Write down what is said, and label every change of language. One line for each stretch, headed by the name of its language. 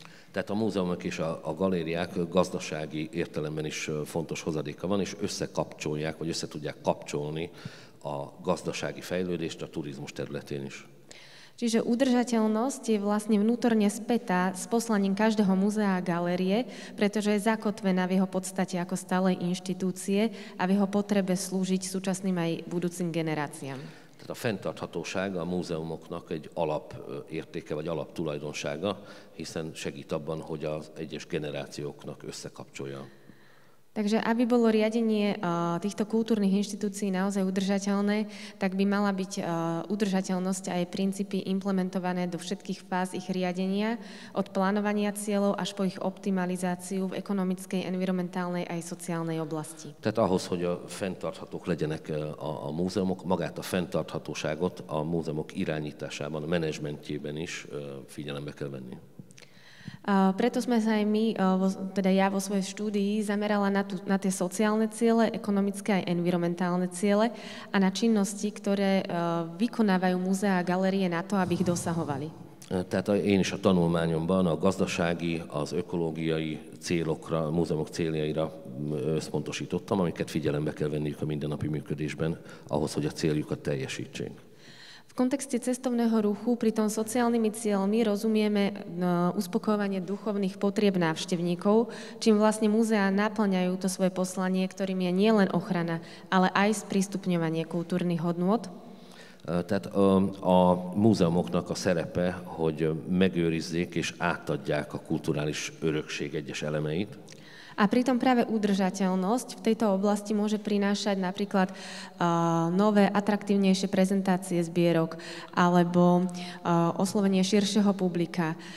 Hungarian: Tehát a múzeumok és a galériák gazdasági értelemben is fontos hozadéka van, és összekapcsolják, vagy össze tudják kapcsolni a gazdasági fejlődést a turizmus területén is.
Slovak: Čiže udržateľnosť je vlastne vnútorne spätá s poslaním každého múzea a galérie, pretože je zakotvená v jeho podstate ako stálej inštitúcie a v jeho potrebe slúžiť súčasným aj budúcim generáciám.
Hungarian: Tehát a fenntarthatóság a múzeumoknak egy alapértéke vagy alaptulajdonsága, hiszen segít abban, hogy az egyes generációknak összekapcsolja
Slovak: Takže aby bolo riadenie týchto kultúrnych inštitúcií naozaj udržateľné, tak by mala byť udržateľnosť a jej princípy implementované do všetkých fáz ich riadenia, od plánovania cieľov až po ich optimalizáciu v ekonomickej, environmentálnej aj szociálnej oblasti.
Hungarian: Tehát ahhoz, hogy a fenntarthatók legyenek a múzeumok, magát a fenntarthatóságot a múzeumok irányításában, a menedzsmentjében is figyelembe kell venni.
Slovak: Preto sme sa aj my, teda ja vo svojej štúdii zamerala na tie sociálne ciele, ekonomické aj environmentálne ciele a na činnosti, ktoré vykonávajú múzea a galérie na to, aby ich dosahovali.
Hungarian: Tehát én is a tanulmányomban a gazdasági, az ökológiai célokra, a múzeumok céljaira összpontosítottam, amiket figyelembe kell venniük a mindennapi működésben, ahhoz, hogy a céljukat teljesítsék.
Slovak: V kontexte cestovného ruchu pritom sociálnymi cieľmi rozumieme uspokojovanie duchovných potrieb návštevníkov, čím vlastne múzea naplňajú to svoje poslanie, ktorým je nielen ochrana, ale aj sprístupňovanie kultúrnych hodnôt.
Hungarian: Tehát a múzeumoknak a szerepe, hogy megőrizzék és átadják a kulturális örökség egyes elemeit.
Slovak: A pritom práve udržateľnosť v tejto oblasti môže prinášať napríklad nové, atraktívnejšie prezentácie zbierok alebo oslovenie širšieho publika.